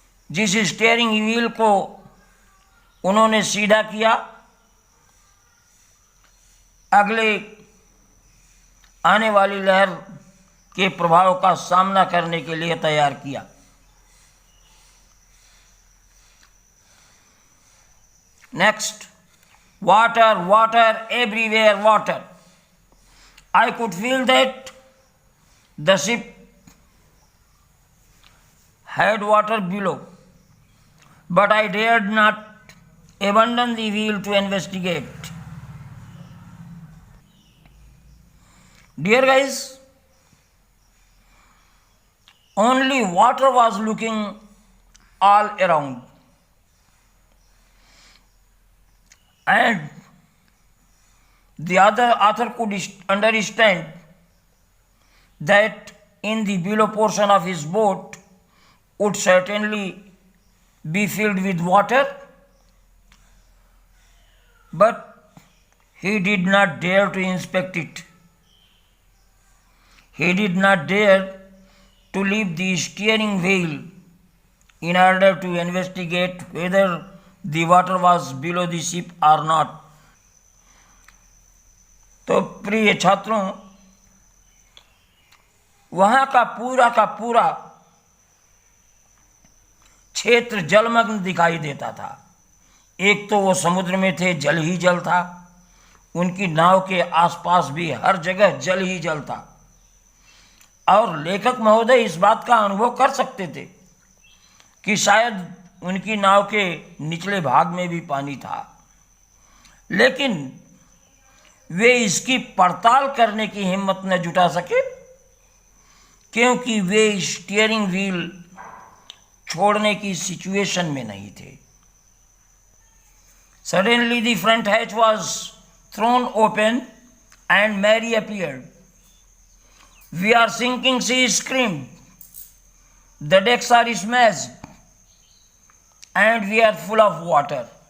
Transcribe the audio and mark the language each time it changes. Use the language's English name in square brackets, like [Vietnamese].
[Hindi] जिस steering wheel को उन्होंने सीधा किया, अगले आने वाली लहर के प्रभाव का सामना करने के लिए तैयार किया। [English] Next, water water everywhere water. I could feel that the ship had water below, but I dared not abandon the wheel to investigate. Dear guys, only water was looking all around, and the other author could understand that in the below portion of his boat would certainly be filled with water, but he did not dare to inspect it. He did not dare to leave the steering wheel in order to investigate whether the water was below the ship or not. [Hindi] तो प्रिय छात्रों, वहां का पूरा क्षेत्र जलमग्न दिखाई देता था। एक तो वो समुद्र में थे, जल ही जल था। उनकी नाव के आसपास भी हर जगह जल ही जल था। और लेखक महोदय इस बात का अनुभव कर सकते थे कि शायद उनकी नाव के निचले भाग में भी पानी था, लेकिन वे इसकी पड़ताल करने की हिम्मत न जुटा सके, क्योंकि वे स्टीयरिंग व्हील छोड़ने की सिचुएशन में नहीं थे। [English] Suddenly the front hatch was thrown open and Mary appeared. "We are sinking," she screamed. "The decks are smashed and we are full of water."